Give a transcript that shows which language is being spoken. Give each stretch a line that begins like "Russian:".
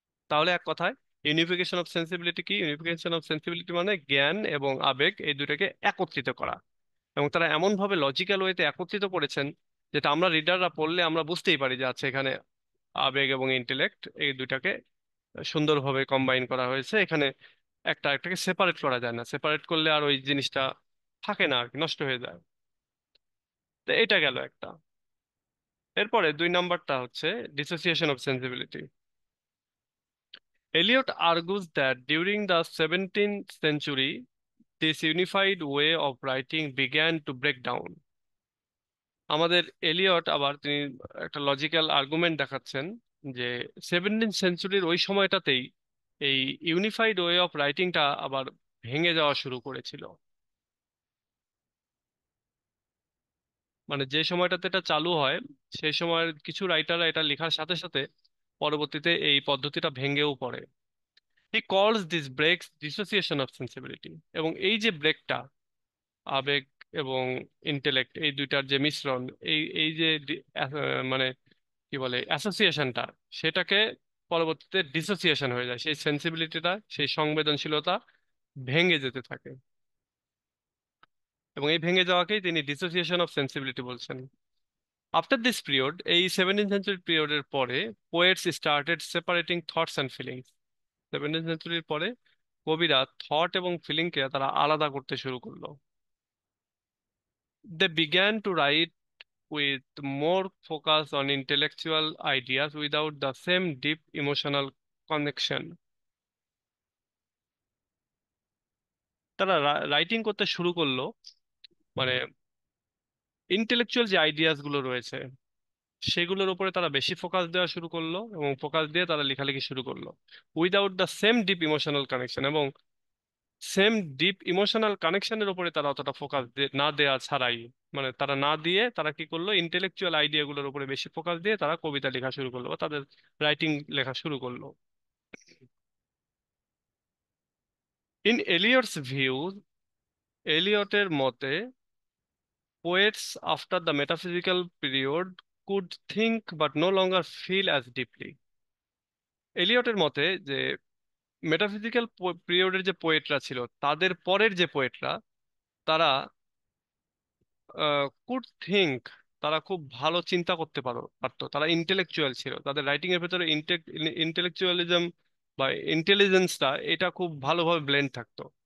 Bangla: তাহলে এক কথায় ইউনিফিকেশন অফ সেন্সিবিলিটি কি? ইউনিফিকেশন অফ সেন্সিবিলিটি মানে জ্ঞান এবং আবেগ এই দুটাকে একত্রিত করা, এবং তারা এমন ভাবে লজিক্যাল ওয়েতে একত্রিত করেছেন যেটা আমরা রিডাররা পড়লে আমরা বুঝতেই পারি যে আচ্ছা, এখানে আবেগ এবং ইন্টেলেক্ট এই দুটাকে সুন্দরভাবে কম্বাইন করা হয়েছে, এখানে একটা একটাকে সেপারেট করা যায় না, সেপারেট করলে আর ওই জিনিসটা থাকে না আর কি, নষ্ট হয়ে যায়। তো এটা গেল একটা। এরপরে 2 নাম্বারটা হচ্ছে dissociation of sensibility.
English: Eliot argues that during the 17th century, this unified way of writing began to break down.
Bangla: আমাদের এলিয়ট আবার তিনি একটা লজিক্যাল আর্গুমেন্ট দেখাচ্ছেন যে 17th সেঞ্চুরির ওই সময়টাতেই এই ইউনিফাইড ওয়ে অফ রাইটিংটা আবার ভেঙে যাওয়া শুরু করেছিল। মানে যে সময়টাতে এটা চালু হয়, সেই সময়ের কিছু রাইটাররা এটা লেখার সাথে সাথে পরবর্তীতে এই পদ্ধতিটা ভেঙেও পড়ে।
English: He calls this breaks dissociation of sensibility.
Bangla: এবং এই যে ব্রেকটা, আবেগ এবং ইন্টেলেক্ট এই দুইটার যে মিশ্রণ, এই এই যে মানে কি বলে অ্যাসোসিয়েশনটা, সেটাকে পরবর্তীতে ডিসোসিয়েশন হয়ে যায়, সেই সেন্সিবিলিটিটা, সেই সংবেদনশীলতা ভেঙে যেতে থাকে, এবং এই ভেঙে যাওয়াকেই তিনি ডিসোসিয়েশন অফ সেন্সিবিলিটি বলছেন।
English: after this period,
Bangla: এই 17th সেঞ্চুরি পিরিয়ডের পরে,
English: Poets started separating thoughts and feelings.
Bangla: 17th সেঞ্চুরির পরে কবিরা থট এবং ফিলিংকে তারা আলাদা করতে শুরু করলো।
English: They began to write with more focus on intellectual ideas without the same deep emotional connection.
Bangla: তারা রাইটিং করতে শুরু করলো, মানে ইন্টেলেকচুয়াল যে আইডিয়াস গুলো রয়েছে সেগুলোর উপরে তারা বেশি ফোকাস দেওয়া শুরু করলো, এবং ফোকাস দিয়ে তারা লেখালেখি শুরু করলো
English: Without the same deep emotional connection.
Bangla: এবং সেম ডিপ ইমোশনাল কানেকশনের উপরে তারা অতটা ফোকাস না দেওয়া ছাড়াই, মানে তারা না দিয়ে তারা কি করলো, ইন্টেলেকচুয়াল আইডিয়া গুলোর উপরে বেশি ফোকাস দিয়ে তারা কবিতা লেখা শুরু করলো বা তাদের রাইটিং লেখা শুরু করলো।
English: in Eliot's view,
Bangla: এলিয়টের মতে,
English: poets after the metaphysical period could think but no longer feel as deeply.
Bangla: এলিয়টের মতে যে মেটাফিজিক্যাল পিরিয়ডের যে পোয়েটরা ছিল, তাদের পরের যে পোয়েটরা, তারা
English: could think,
Bangla: তারা খুব ভালো চিন্তা করতে পারতো, তারা ইন্টেলেকচুয়াল ছিল, তাদের রাইটিং এর ভেতরে ইন্টেলেকচুয়ালিজম বা ইন্টেলিজেন্সটা এটা খুব ভালোভাবে ব্লেন্ড থাকতো।